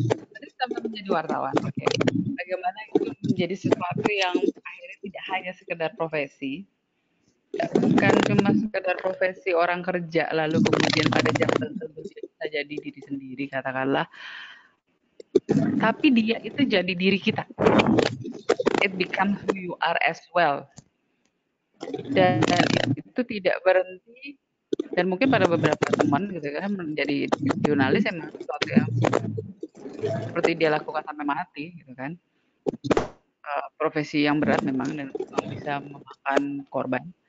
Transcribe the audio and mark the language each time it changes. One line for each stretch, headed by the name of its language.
Indonesian: Tadi sama menjadi wartawan. Oke. Bagaimana itu menjadi sesuatu yang akhirnya tidak hanya sekedar profesi, bukan cuma sekedar profesi orang kerja lalu kemudian pada jam tertentu dia bisa jadi diri sendiri katakanlah, tapi dia itu jadi diri kita.
English: It becomes who you are as well.
Indonesian: Dan itu tidak berhenti, dan mungkin pada beberapa teman gitu kan menjadi jurnalis emang sesuatu yang seperti dia lakukan sampai mati gitu kan. Profesi yang berat memang dan memang bisa memakan korban.